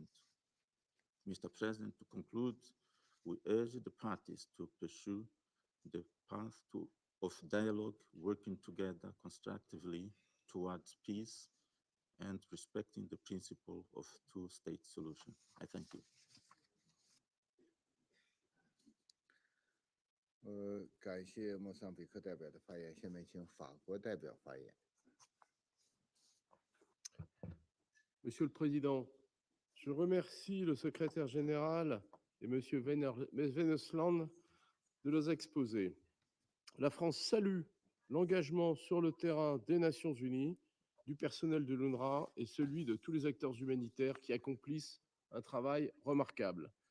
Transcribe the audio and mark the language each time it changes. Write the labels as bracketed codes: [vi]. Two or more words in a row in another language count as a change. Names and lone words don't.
[en] Mr. President, to conclude, we urge the parties to pursue the path of dialogue, working together constructively towards peace and respecting the principle of two-state solution. I thank you. [zh] 感谢莫桑比克代表的发言，下面请法国代表发言。 [fr] Monsieur le Président, je remercie le secrétaire général et M. Vennesland de nos exposés. La France salue l'engagement sur le terrain des Nations Unies, du personnel de l'UNRWA et celui de tous les acteurs humanitaires qui accomplissent un travail remarquable.